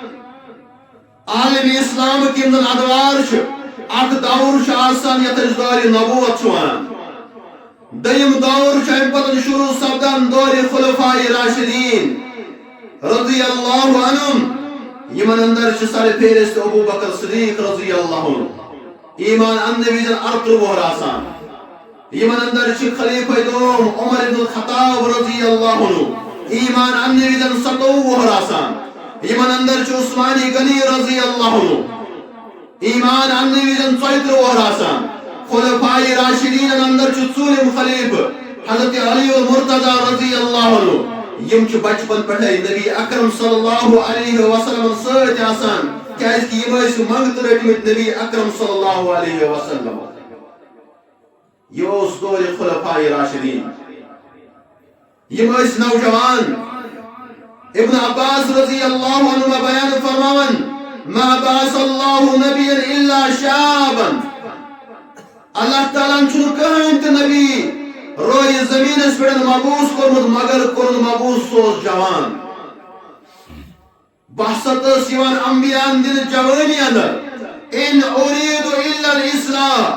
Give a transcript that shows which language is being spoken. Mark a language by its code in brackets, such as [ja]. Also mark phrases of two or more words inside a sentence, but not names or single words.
[ks] عالمِ اسلامٕکۍ یِم زن ادوار چھِ اکھ دور چھُ آسان یتھ أسۍ دورِ نبوت چھِ ونان دوٚیِم دور چھُ امہِ پتہٕ شروع سپدان دورِ خلفائے راشدین [ar] رضی اللہ [ks] عنہم یمن اندر چھِ سرفہرست ابو بکر صدیق [ar] رضی اللہ عنہ [ks] ایمان اننہٕ وِزِ 38 وُہر آسان یمن اندر چھِ خلیفہ دوم عمر بن الخطاب [ar] رضی اللہ عنہ [ks] ایمان اننہٕ وِزِ 27 وُہر آسان یمن اندر چھُ عثمان غنی [ar] رضی اللہ عنہ [ks] ایمان اننہٕ وِزِ 34 وُہر آسان خلفائے راشدین اندر چھُ ژوٗرِم خلیفہ حضرت علی المرتضی [ar] رضی اللہ عنہ [ks] یم چھِ بچپن پٮ۪ٹھے نبی اکرم [ar] صلی اللہ علیہ وسلم [ks] سۭتۍ آسان کیازِ کہ یِم ٲسۍ منٛگتہٕ رٔٹمٕتۍ نبی اکرم [ar] صلی اللہ علیہ وسلم. [ks] یہ اوس دورِ خلفائے راشدین. یِم ٲسۍ نوجوان. ابن عباس [ar] رضی اللہ عنہما [ks] بیان فرماون [ar] ما بعث اللہ نبیا الا شابا. [ks] اللہ تعالیٰ چھُنہٕ کٕہٕنۍ تہِ نبی رویہِ زٔمیٖنس پٮ۪ٹھ مبعوث کوٚرمُت مگر کوٚرُن مبعوث سُہ اوس جوان. بحثت ٲس یِوان انبیاہن دِنہٕ جوٲنی اندر. [ar] ان اُریٖدُ الا الاصلاح.